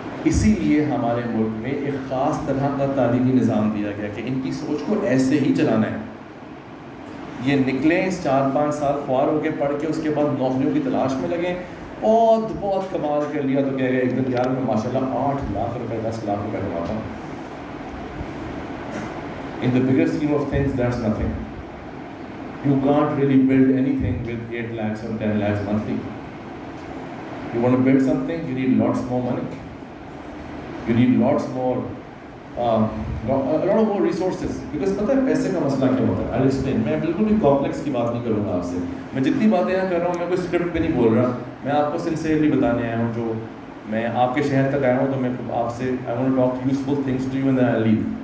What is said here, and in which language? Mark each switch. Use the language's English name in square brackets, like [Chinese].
[Urdu] اسی لیے ہمارے ملک میں ایک خاص طرح کا تعلیمی نظام دیا گیا کہ ان کی سوچ کو ایسے ہی چلانا ہے. یہ نکلیں 4-5 سال خوار ہو کے پڑھ کے اس کے بعد نوکریوں کی تلاش میں لگیں، بہت کمال کر لیا تو کہہ گئے ایک دن یار میں ماشاءاللہ 8 لاکھ روپے 10 لاکھ روپے کماتا ہوں. [English] In the bigger scheme of things that's nothing. You can't really build anything with 8 lakhs or 10 lakhs monthly. You want to build something, you need lots more money. You need lots more lot of more resources, because [Urdu] پتہ ہے پیسے کا مسئلہ کیا ہوتا ہے. [English] I'll explain. [Urdu] میں بالکل بھی کمپلیکس کی بات نہیں کروں گا آپ سے. میں جتنی باتیں یہاں کر رہا ہوں میں کوئی اسکرپٹ پہ نہیں بول رہا. میں آپ کو سنسیئرلی بتانے آیا ہوں. جو میں آپ کے شہر تک آیا ہوں تو میں آپ سے [English] I want to talk useful things to you and then I'll leave.